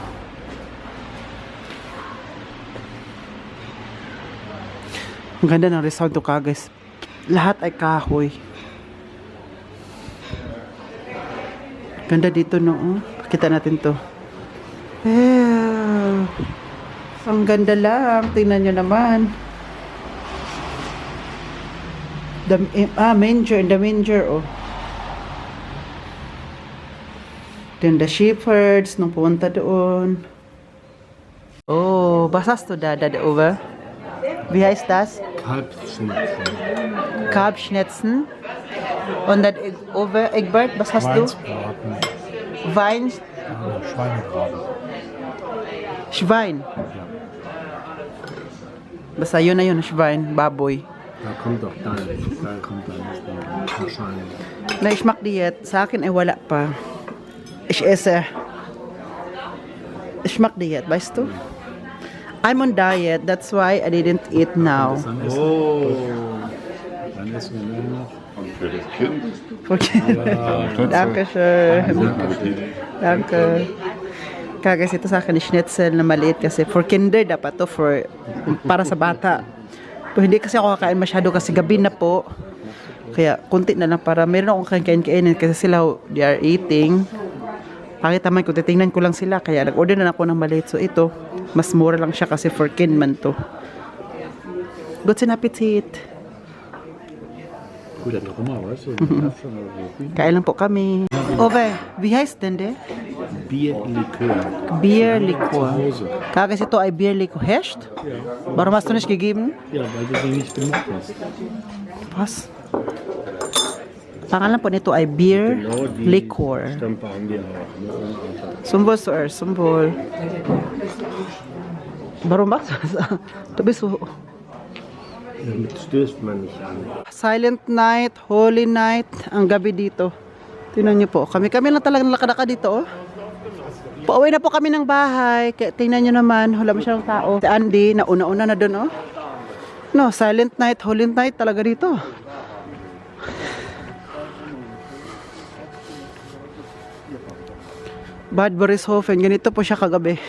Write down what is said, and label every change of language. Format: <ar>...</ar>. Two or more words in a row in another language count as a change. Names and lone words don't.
<tl>Ang ganda ng resort to ka, guys. Lahat ay kahoy. Ganda dito, no? Pakita natin to. Ang ganda lang. Tingnan nyo naman.</tl> <en>Manger. In the manger, oh. Then the shepherds,</en> <tl>nung pumunta doon.</tl> <de>Oh, was hast du da over? Wie heißt das? Kalbschnitzel. Kalbschnitzen. Und dann over, Egbert, was hast du? Weinsbraten. Wein, Schweinebraten. Schwein.</de> <tl>Basta yun na yun, Schwein, baboy.</tl> <de>Da kommt doch dann. Da kommt dann wahrscheinlich. Na, ich mag diet.</de> <tl>Sa akin ay wala pa.</tl> <de>Ich esse. Ich mag diet, weißt du?</de> <en>I'm on diet, that's why I didn't eat now.</en> <de>Dann essen. Oh. Dann essen wir nur noch. Und für das Kind. Okay. Dankeschön. Danke.</de> <tl>Kaya ito sa akin, schnitzel na maliit kasi for kinder dapat to, for para sa bata. Pero hindi kasi ako kakain masyado kasi gabi na po. Kaya kunti na lang para meron akong kainin kasi sila</tl> <en>they are eating.</en> <tl>Pangit naman kung titingnan ko lang sila kaya nag-order na ako ng maliit. So ito, mas mura lang siya kasi for kin man to.</tl> <de>Guten Appetit. Gut, dann noch mal, weißt du? Schon</de> <tl>Kain lang po kami.</tl> <de>Ove, wie heißt denn der? Bierlikör. Bierlikör. Zu Hause.</de> <tl>Kagas ito ay Bierlikör. Hescht?</tl> <de>Ja. Warum hast du nicht gegeben? Ja, weil du den nicht gemacht hast. Was?</de> <tl>Pangalan po nito ay Bierlikör.</tl> <de>Stampe haben wir auch. Sumbol, sir. Sumbol. Warum machst du das? Du bist so... Damit stößt man nicht an.</de> <en>Silent night, holy night,</en> <tl>ang gabi dito. Tingnan niyo po. Kami lang talagang lakad-lakad dito, oh. Pauwi na po kami ng bahay. Kaya tingnan niyo naman, wala masyadong tao. Si Andy, nauna-una na doon, oh.</tl> <en>No, silent night, holy night</en> <tl>talaga dito. Bad Borishofen, ganito po siya kagabi.</tl>